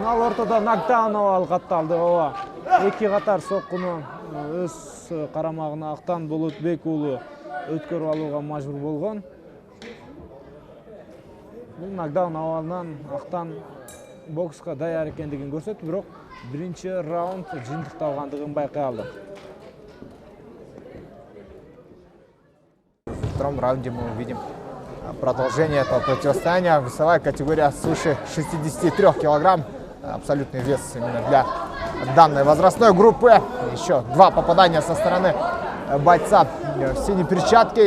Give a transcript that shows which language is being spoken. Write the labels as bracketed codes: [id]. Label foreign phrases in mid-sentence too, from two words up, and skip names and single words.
[ky] Ал ортодо нокдаун абалы катталды. Ооба, эки катар соккуну өз карамагына Актан Болотбек уулу өткөрүп алууга мажбур болгон. Бул нокдаун абалынан Актан бокска даяр экендигин көрсөттү, бирок биринчи раунд жыйынтыкталгандыгын байкай алдык. [ru] В втором раунде мы увидим продолжение этого противостояния. Весовая категория свыше 63 килограмм. Абсолютный вес именно для данной возрастной группы. Еще два попадания со стороны бойца в синей перчатке.